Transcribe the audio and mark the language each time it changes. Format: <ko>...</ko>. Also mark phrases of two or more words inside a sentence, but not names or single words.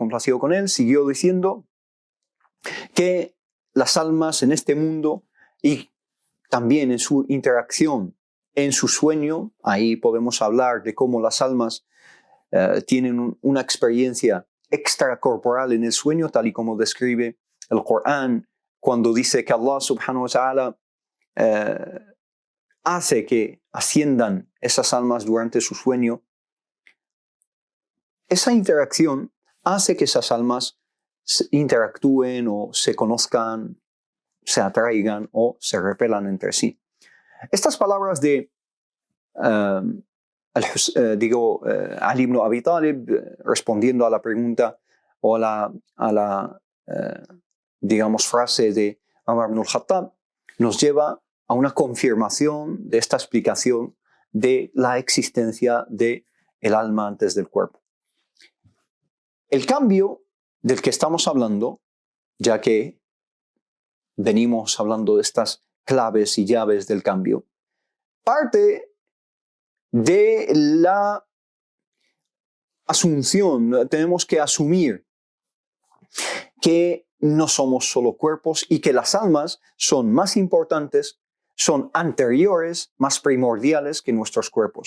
<es>complacido con él, siguió diciendo que las almas en este mundo y también en su interacción en su sueño, ahí podemos hablar de cómo las almas tienen una experiencia extracorporal en el sueño, tal y como describe el Corán, cuando dice que Allah</es> <ar>سبحانه وتعالى</ar> <es>hace que asciendan esas almas durante su sueño. Esa interacción hace que esas almas interactúen o se conozcan, se atraigan o se repelan entre sí. Estas palabras de Ali ibn Abi Talib, respondiendo a la pregunta o a la digamos, frase de Umar ibn al-Khattab, nos lleva a una confirmación de esta explicación de la existencia del alma antes del cuerpo. El cambio del que estamos hablando, ya que venimos hablando de estas claves y llaves del cambio, parte de la asunción, tenemos que asumir que no somos solo cuerpos y que las almas son más importantes, son anteriores, más primordiales que nuestros cuerpos.</es>